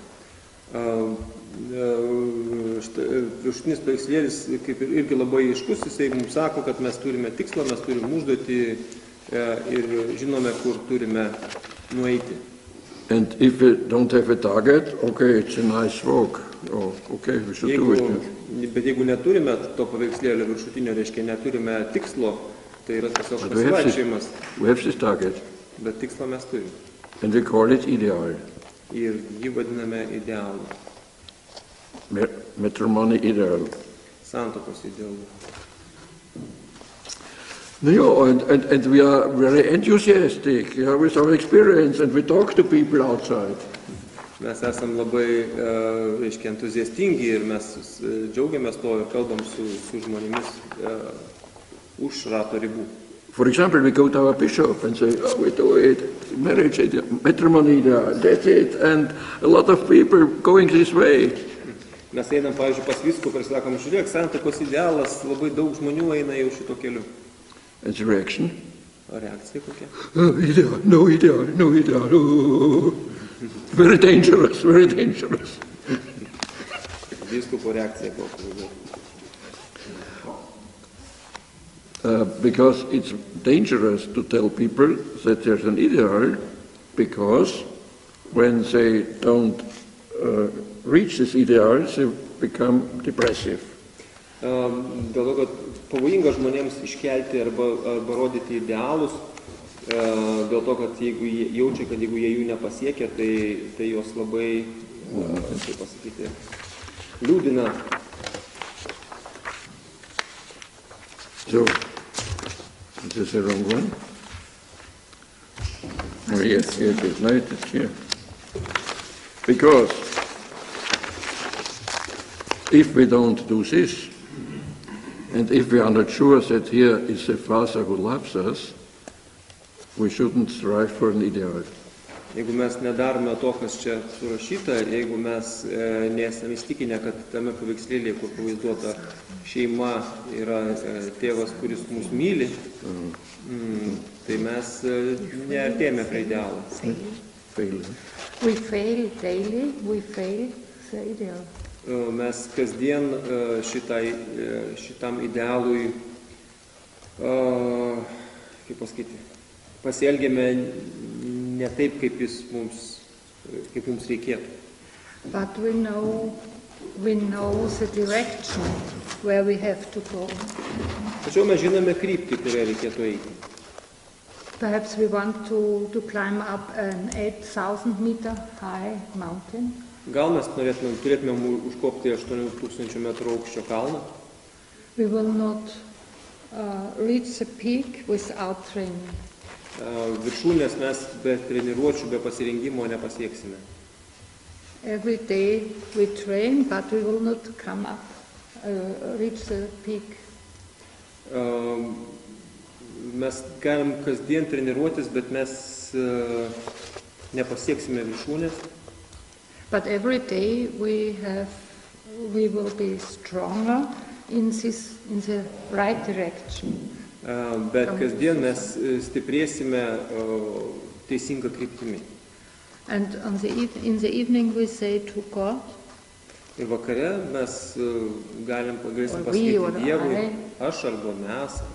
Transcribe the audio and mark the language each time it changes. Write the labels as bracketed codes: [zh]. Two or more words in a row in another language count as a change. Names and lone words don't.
[lt] Viršutinis paveikslėlis kaip irgi labai aiškus, jisai mums sako, kad mes turime tikslą, mes turime užduotį ir žinome, kur turime nueiti. [en] And if we don't have a target, okay, it's a nice walk. Oh, okay, we should do it. [lt] Bet jeigu neturime to paveikslėlio viršutinio, reiškia neturime tikslo, tai yra tiesiog pasivaikščiojimas. [en] We have this target. [lt] Bet tikslą mes turime. [en] And we call it ideal. [lt] Ir jį vadiname idealu. [en] Matrimonial ideal. [lt] Santuokos idealu. [en] No, and we are very enthusiastic with our experience, and we talk to people outside. [lt] Mes esam labai entuziastingi ir mes džiaugiamės to ir kalbam su žmonėmis už rato ribų. [en] For example, we go to our bishop and say, oh, we do it, marriage ideal, matrimonial, that's it, and a lot of people going this way. [lt] Mes einam, pavyzdžiui, pas vyskupą ir sakom, žiūrėk, santuokos idealas, labai daug žmonių eina jau šito keliu. [en] And the reaction? [lt] O reakcija kokia? [en] Oh, ideal, no ideal, no ideal. Oh. Very dangerous, very dangerous. [lt] Vyskupo reakcija kokia? [en] Because it's dangerous to tell people that there's an ideal, because when they don't reach this ideal, they become depressive. [lt] Dėl to, kad pavojinga žmonėms iškelti arba rodyti idealus, dėl to, kad jeigu jie jaučia, kad jeigu jie jų nepasiekia, tai jos labai, kaip pasakyti, liūdina. [en] So, is this the wrong one? Oh, yes, no, it's here. Because if we don't do this, And if we are not sure that here is a Father who loves us, we shouldn't strive for an ideal. [lt] Jeigu mes nedarome to, kas čia surašyta, jeigu mes nesame įstikinę, kad tame paveikslėlėje, kur pavaizduota šeima yra tėvas, kuris mus myli, tai mes neartėjame prie idealo. [en] We fail daily, we fail the ideal. [lt] Mes kasdien šitam idealui, kaip pasakyti, pasielgėme ne taip, kaip mums reikėtų. [en] But we know the direction where we have to go. [lt] Tačiau mes žinome kryptį, kurią reikėtų eiti. [en] Perhaps we want to climb up an 8,000 meter high mountain. [lt] Gal mes turėtumėm užkopti 8,000 metrų aukščio kalną. [en] We will not reach the peak without training. [lt] Viršūnės mes be treniruočių, be pasirengimo nepasieksime. [en] Every day we train, but we will not come up, reach the peak. [lt] Mes galim kasdien treniruotis, bet mes nepasieksime viršūnės. [en] But every day we will be stronger in the right direction. [lt] Bet kasdien mes stiprėsime teisingą kryptimį. [en] And in the evening we say to God, [lt] Ir vakare mes galėsim pasakyti Dievui, aš arba mes.